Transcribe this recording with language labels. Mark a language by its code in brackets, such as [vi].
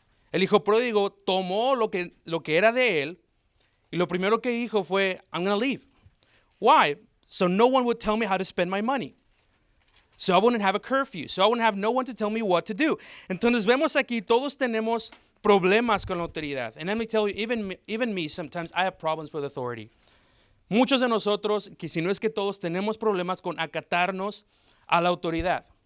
[es] El hijo pródigo tomó lo que era de él y lo primero que dijo fue, [en] I'm going to leave. Why? So no one would tell me how to spend my money. So I wouldn't have a curfew. So I wouldn't have no one to tell me what to do. [es] Entonces vemos aquí, todos tenemos problemas con la autoridad. [en] And let me tell you, even me, sometimes I have problems with authority. [es] Muchos de nosotros, que si no es que todos, tenemos problemas con acatarnos a la autoridad.